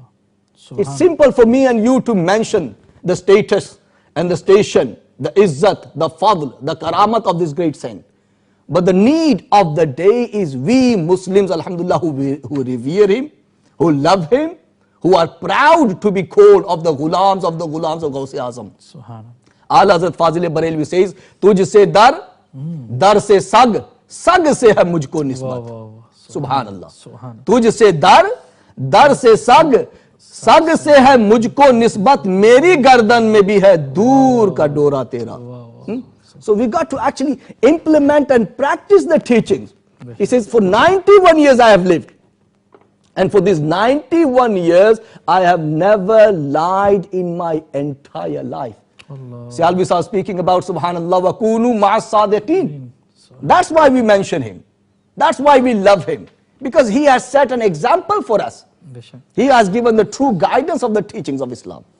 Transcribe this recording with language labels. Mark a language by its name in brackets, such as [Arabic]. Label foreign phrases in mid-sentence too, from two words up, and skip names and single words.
[English] It's simple for me and you to mention the status and the station, the izzat, the fadl, the karamat of this great saint. But the need of the day is we Muslims, alhamdulillah, who revere him, who love him, who are proud to be called of the ghulams of Ghous-ul-A'zam. Subhanallah. Ala Hazrat Fazil Barelvi says, [Urdu] تجھ سے در، در سے سگ، سگ سے ہے مجھ کو نسبت. سبحان اللہ۔ تجھ سے در، در سے سگ، سگ سے ہے مجھ کو نسبت، میری گردن میں بھی ہے دور کا ڈورا تیرا. [English] So we got to actually implement and practice the teachings. He says, for 91 years I have lived. And for these 91 years, I have never lied in my entire life. See, Albi Sahib speaking about [Arabic] سبحان الله وكونوا مع الصادقين. [English] That's why we mention him. That's why we love him. Because he has set an example for us. He has given the true guidance of the teachings of Islam.